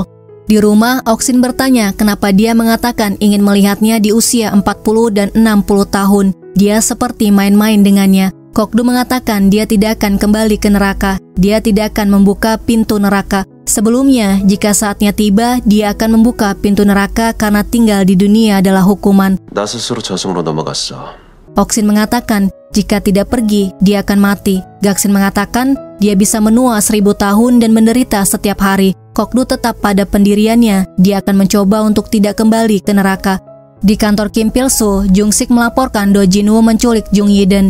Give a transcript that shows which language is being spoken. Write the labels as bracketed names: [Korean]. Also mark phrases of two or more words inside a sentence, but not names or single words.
[Indonesian] Di rumah, Oksin bertanya kenapa dia mengatakan ingin melihatnya di usia 40 dan 60 tahun. Dia seperti main-main dengannya. Kokdu mengatakan dia tidak akan kembali ke neraka. Dia tidak akan membuka pintu neraka. Sebelumnya, jika saatnya tiba, dia akan membuka pintu neraka karena tinggal di dunia adalah hukuman. [Korean] 나 스스로 저승으로 넘어갔어. [Indonesian] Oksin mengatakan jika tidak pergi, dia akan mati. Gaksin mengatakan dia bisa menua 1000 tahun dan menderita setiap hari. Kokdu tetap pada pendiriannya, dia akan mencoba untuk tidak kembali ke neraka. Di kantor Kim Pil-soo, Jung Sik melaporkan Do Jin-woo menculik Jung Yi-den.